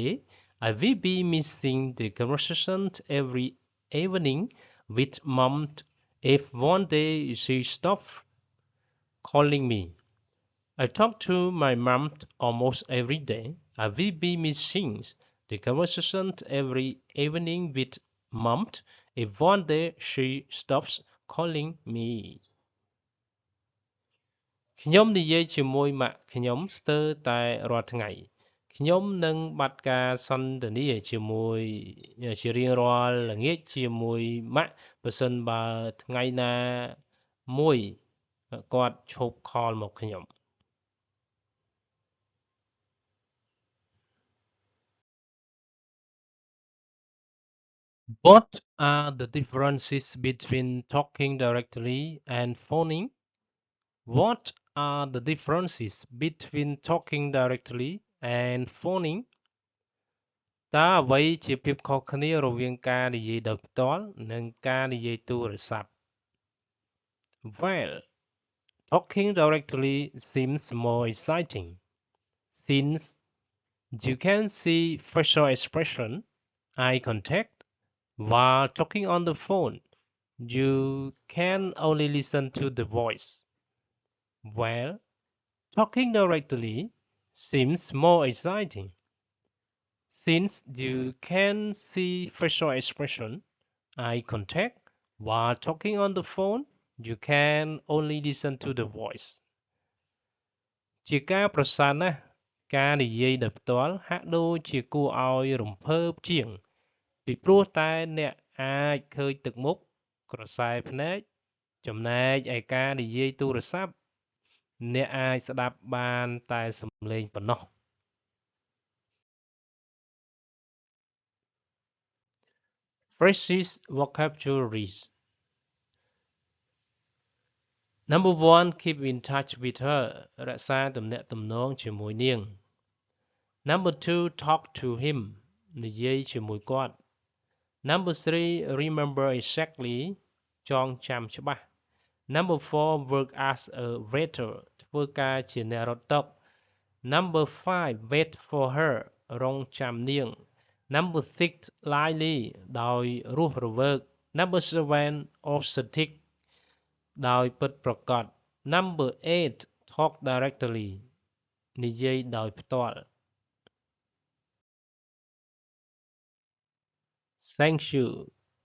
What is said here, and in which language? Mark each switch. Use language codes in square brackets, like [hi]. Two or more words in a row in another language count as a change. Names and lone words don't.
[en] I will be missing the conversation every evening with mom if one day she stops calling me. I talk to my mom almost every day. I will be missing the conversation every evening with mom if one day she stops calling me. [km] ខ្ញុំនិយាយជាមួយម៉ាក់ខ្ញុំស្ទើរតែរាល់ថ្ងៃ ខ្ញុំនឹងបាត់ការសន្ទនាជាមួយជារៀងរាល់ល្ងាចជាមួយម៉ាក់ប្រសិនបើថ្ងៃណាមួយគាត់ឈប់ខលមកខ្ញុំ [en] What are the differences between talking directly and phoning? What are the differences between talking directly and phoning? [km] តើអ្វីជាភាពខុសគ្នារវាងការនិយាយដោយផ្ទាល់និងការនិយាយទូរស័ព្ទ [en] Well, talking directly seems more exciting since you can see facial expression, eye contact, while talking on the phone you can only listen to the voice. Well, talking directly seems more exciting since you can see facial expression, eye contact, while talking on the phone you can only listen to the voice. [km] ជាការប្រសើរណាស់ការនិយាយដោយផ្ទាល់ហាក់ដូចជាគួរឲ្យរំភើបជាងពីព្រោះតែអ្នកអាចឃើញទឹកមុខក្រសែភ្នែកចំណែកឯការនិយាយទូរស័ព្ទអ្នកអាចស្ដាប់បានតែសំឡេងប៉ុណ្ណោះ [en] Phrases vocabularies Number 1 keep in touch with her [km] រក្សាទំនាក់ទំនងជាមួយនាង [en] Number 2 talk to him [km] និយាយជាមួយគាត់ [en] Number 3 remember exactly [km] ចងចាំច្បា ស់ [en] Number 4 work as a waiter [km] ធ្វើការជាអ្នករត់តុ [en] Number 5 wait for her [km] រងចាំនាង [en] Number 6 lively [km] ដោយរស់រវើក [en] Number 7 authentic [km] ដោយពិតប្រាកដ [en] Number 8 talk directly [km] និយាយដោយផ្ទាល់ [en] Thank you